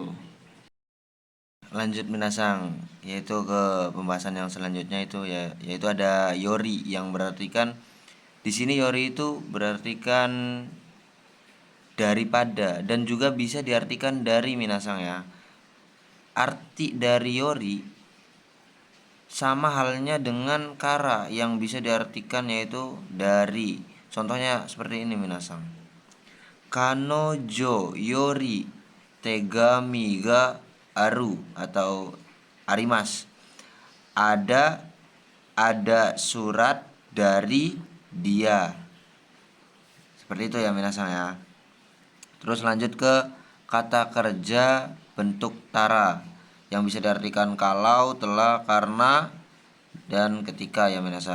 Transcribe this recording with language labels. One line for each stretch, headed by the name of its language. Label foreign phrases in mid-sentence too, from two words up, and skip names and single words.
Indonesian: Lanjut minasang, yaitu ke pembahasan yang selanjutnya itu ya, yaitu ada yori yang berartikan di sini yori itu berartikan daripada dan juga bisa diartikan dari minasang ya. Arti dari yori sama halnya dengan kara yang bisa diartikan yaitu dari. Contohnya seperti ini minasang.
Japanese: 彼女より手紙がある
Indonesian: atau arimas. Ada surat dari dia. Seperti itu ya minasang ya. Terus lanjut ke kata kerja bentuk tara yang bisa diartikan kalau, telah, karena, dan ketika ya minasang.